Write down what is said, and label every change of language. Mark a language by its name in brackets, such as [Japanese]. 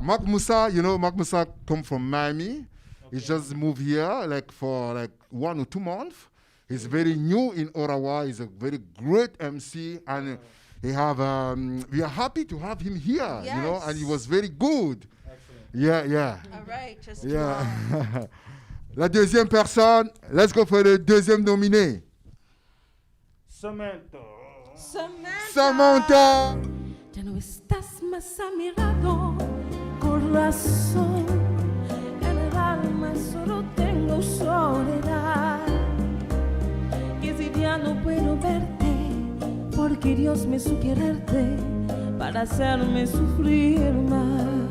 [English] Mark Musa, you know, Mark Musa come from Miami. He just moved here for 1 or 2 months. He's very new in Ottawa. He's a very great MC, and we are happy to have him here. You know, and he was very good. Yeah. All right. Just Yeah. [French] La deuxième personne, [English] let's go for the [French] deuxième nominé. [English] Samantha. Samantha. [Spanish] Ya no estás más a mi lado, corazón. En el alma solo tengo soledad. Y si ya no puedo verte, porque Dios me sugiere para hacerme sufrir más.